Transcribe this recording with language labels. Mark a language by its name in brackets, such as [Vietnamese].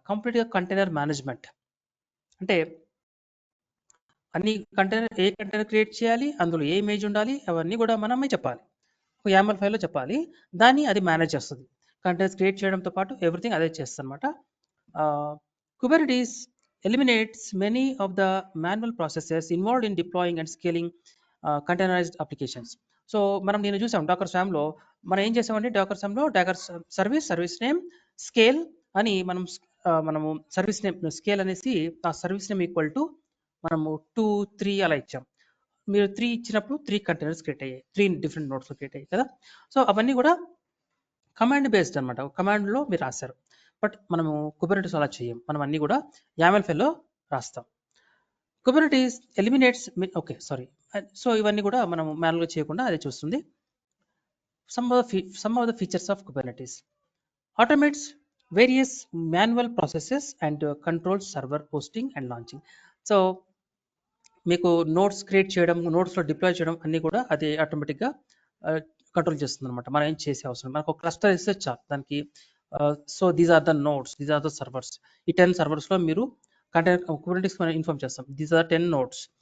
[Telugu] కంప్లీట్గా container management అంటే అన్ని ఏ కంటైనర్ క్రియేట్ చేయాలి, అందులో ఏ ఇమేజ్ ఉండాలి, అవన్నీ కూడా మనమే చెప్పాలి. ఒక YAML ఫైల్లో చెప్పాలి. దాన్ని అది మేనేజ్ చేస్తుంది. కంటైనర్స్ క్రియేట్ చేయడంతో పాటు ఎవ్రీథింగ్ అదే చేస్తుంది అనమాట. [English] Kubernetes eliminates many of the manual processes involved in deploying and scaling containerized applications. [Telugu] So మనం నేను చూసాం డాకర్ స్వామ్లో మనం ఏం చేసామంటే Dakar స్వామ్లో Dakar service name scale అని మనము సర్వీస్ నేమ్ స్కేల్ అనేసి ఆ సర్వీస్ నేమ్ ఈక్వల్ టు మనము 2, 3 అలా ఇచ్చాం. మీరు 3 ఇచ్చినప్పుడు 3 కంటైనర్స్ క్రియేట్ అయ్యాయి, 3 డిఫరెంట్ నోట్స్లో క్రియేట్ అయ్యాయి కదా. సో అవన్నీ కూడా కమాండ్ బేస్డ్ అనమాట. కమాండ్లో మీరు రాస్తారు. బట్ మనము కుబర్నెటిస్ అలా చేయం. మనం అన్నీ కూడా YAML ఫైల్లో రాస్తాం. కుబర్నెటిస్ ఎలిమినేట్స్ సో ఇవన్నీ కూడా మనం మాన్యువల్గా చేయకుండా అదే చూస్తుంది. [English] Some of the features of Kubernetes automates various manual processes and controls server hosting and launching. [Telugu] So మీకు నోట్స్ క్రియేట్ చేయడం, నోట్స్లో డిప్లాయ్ చేయడం అన్నీ కూడా అది ఆటోమేటిక్గా కంట్రోల్ చేస్తుంది అనమాట. మనం ఏం చేసే అవసరం, మనకు ఒక క్లస్టర్ ఇస్తే చాలు దానికి. So [English] These are the nodes, these are the servers. [Telugu] ఈ 10 సర్వర్స్లో మీరు కుబర్నెటిస్ మనం ఇన్ఫార్మ్ చేస్తాం, [English] These are 10 nodes.